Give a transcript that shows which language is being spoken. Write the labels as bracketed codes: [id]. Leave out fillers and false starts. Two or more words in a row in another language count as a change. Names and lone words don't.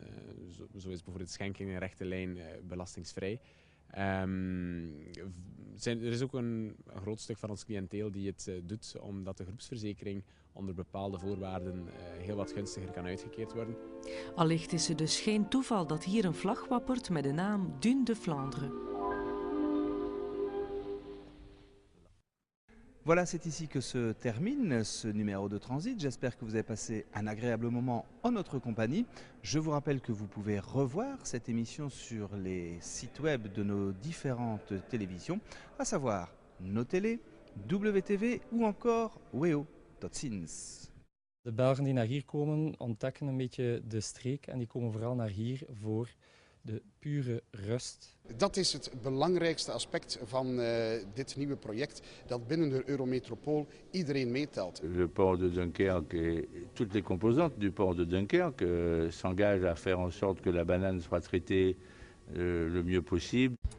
[nl] Zo is bijvoorbeeld schenking in rechte lijn belastingsvrij. Er is ook een groot stuk van ons cliënteel die het doet omdat de groepsverzekering onder bepaalde voorwaarden heel wat gunstiger kan uitgekeerd worden. Allicht is het dus geen toeval dat hier een vlag wappert met de naam Dune de Flandre. [fr] Voilà, c'est ici que se termine ce numéro de Transit. J'espère que vous avez passé un agréable moment en notre compagnie. Je vous rappelle que vous pouvez revoir cette émission sur les sites web de nos différentes télévisions, à savoir nos télé, WTV ou encore WEO. [nl] Tot ziens. De Belgen die naar hier komen ontdekken een beetje de streek en die komen vooral naar hier voor de pure rust. Dat is het belangrijkste aspect van dit nieuwe project, dat binnen de Eurometropool iedereen meetelt. [fr] Le port de Dunkerque et toutes les composantes du port de Dunkerque s'engagent à faire en sorte que la banane soit traitée le mieux possible.